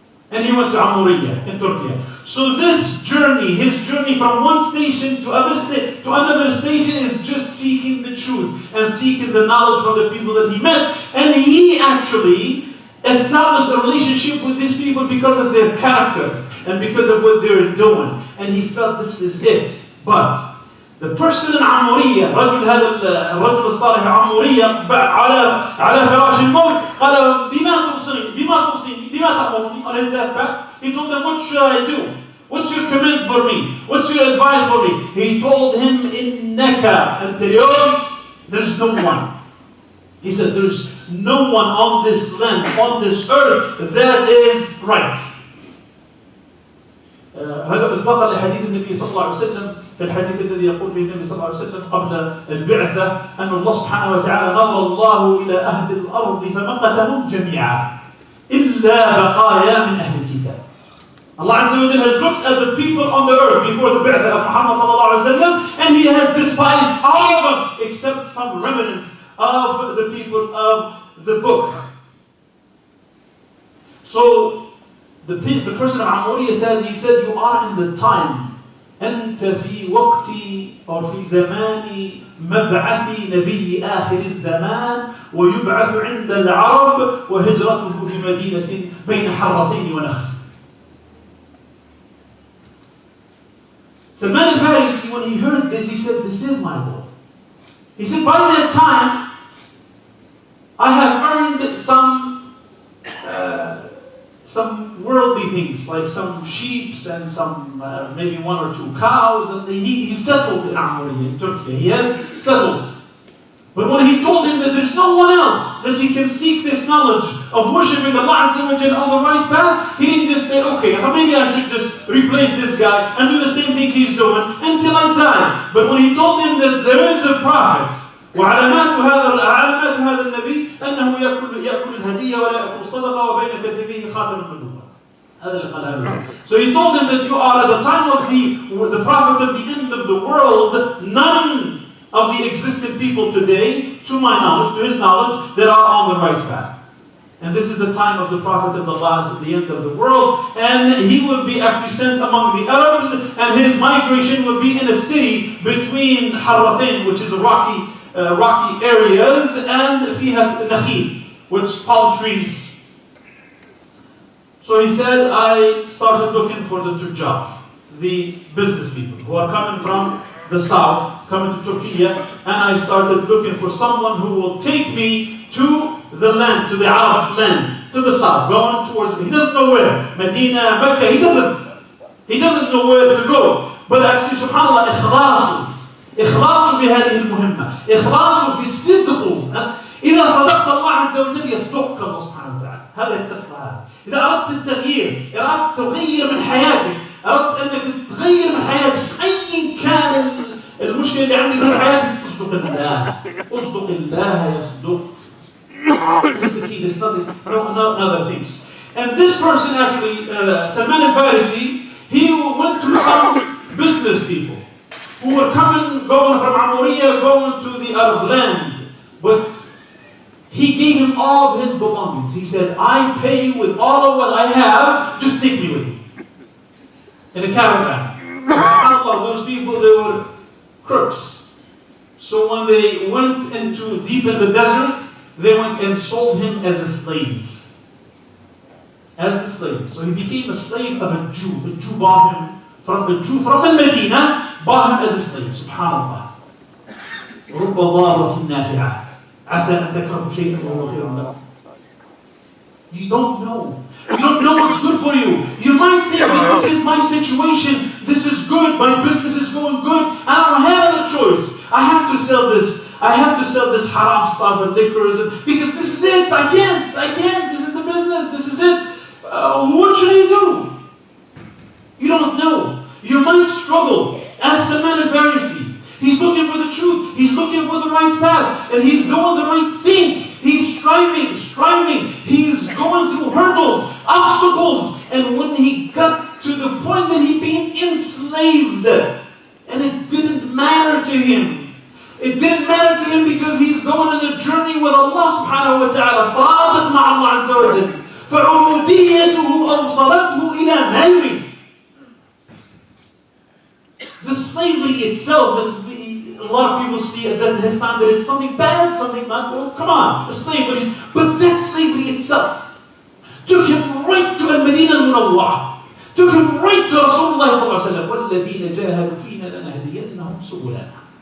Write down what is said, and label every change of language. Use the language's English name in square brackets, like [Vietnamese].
[English] And he went to Amuriya in Turkey. So this journey, his journey from one station to another station is just seeking the truth and seeking the knowledge from the people that he met. And he actually established a relationship with these people because of their character and because of what they were doing. And he felt this is it. But the person in Amuriya, [Arabic] الرجل الصالح عمورية على فراش الموت قال بما تأمرني [English] on his deathbed. He told them, what should I do? What's your command for me? What's your advice for me? He told him, [Arabic] إنك أنت اليوم, [English] there's no one. He said, there's no one on this land, on this earth that is right. [Arabic] هذا مصداقا لحديث النبي صلى الله عليه وسلم في الحديث الذي يقول فيه النبي صلى الله عليه وسلم قبل البعثة أن الله سبحانه وتعالى نظر الله إلى أهل الأرض فمقتهم جميعا إلا بقايا من أهل الكتاب. [English] Allah Azza wa Jalla has looked at the people on the earth before the Bi'athah of Muhammad sallallahu alaihi wasallam, and He has despised all of them except some remnants of the people of the book. So the person of Amuriya said, he said, you are in the time. [Arabic] أنت في وقت أو في زمان مبعث نبي آخر الزمان ويبعث عند العرب وهجرته بمدينة بين حرتين ونخل. [English] Salman al-Farisi, when he heard this, he said, "This is my Lord." He said, "By that time, I have earned some worldly things, like some sheep and some maybe one or two cows, and he settled in Amoriya, in Turkey. He has settled. But when he told him that there's no one else that he can seek this knowledge of worshiping Allah Azza wa Jalla on the right path, he didn't just say, okay, maybe I should just replace this guy and do the same thing he's doing until I die. But when he told him that there is a prophet, [Arabic] وعلامات هذا النبي أنه يأكل الهدية ولا يأكل الصدقة وبين كتفيه خاتم النبوة. هذا اللي قاله. [English] So he told him that you are at the time of the prophet of the end of the world, none of the existing people today, to my knowledge, to his knowledge, that are on the right path. And this is the time of the prophet of Allah at the end of the world, and he will be actually sent among the Arabs, and his migration will be in a city between Harratain, which is a rocky areas, and [Arabic] فيها [English] nakhil, which palm trees. So he said, I started looking for the tujjar, the business people who are coming from the south, coming to Turkey, and I started looking for someone who will take me to the land, to the Arab land, to the south, going towards, he doesn't know where, Medina, Mecca, he doesn't know where to go. But actually, [Arabic] subhanAllah, إخلاصه في هذه المهمة، إخلاصه في صدقه. إذا صدقت الله عز وجل يصدقك الله سبحانه وتعالى. هذه القصة هذه. إذا أردت التغيير، أردت تغير من حياتك، أردت أنك تغير من حياتك أي كان المشكلة اللي عندك في حياتك، أصدق الله. أصدق الله يصدق. [English] This is the key. There's nothing, no other things. And this person actually, Salman al-Farisi, he went to some business people who were going from Amoriya, going to the Arab land. But he gave him all of his belongings. He said, I pay you with all of what I have, just take me with you. In a caravan. SubhanAllah, those people, they were crooks. So when they went into deep in the desert, they went and sold him as a slave. As a slave. So he became a slave of a Jew. The Jew bought him from Medina, bought him as a slave. Subhanallah. [Arabic] رب ضارة نافعة عسى أن تكرهوا شيئا وهو خير لكم. [English] You don't know. You don't know what's good for you. You might think that this is my situation, this is good, my business is going good, I don't have another choice. I have to sell this. I have to sell this haram stuff and liquors because this is it. I can't. This is the business. This is it. What should I do? You don't know. You might struggle. As Salman al-Farisi, he's looking for the truth. He's looking for the right path. And he's doing the right thing. He's striving. He's going through hurdles, obstacles. And when he got to the point that he being enslaved, and it didn't matter to him. It didn't matter to him because he's going on a journey with Allah subhanahu wa ta'ala. [Arabic] صادق مع الله عز وجل. فعبوديته أوصلته إلى ما يريد. [English] The slavery itself, that a lot of people see at his time that it's something bad, something not good. Come on, slavery. But that slavery itself took him right to Al-Madinah al-Munawwara. Took him right to Rasulullah sallallahu alayhi wa sallam. [Arabic] وَالَّذِينَ جَاهَدُوا فِينَا لَنَهْدِيَنَّهُمْ سُبُلَنَا.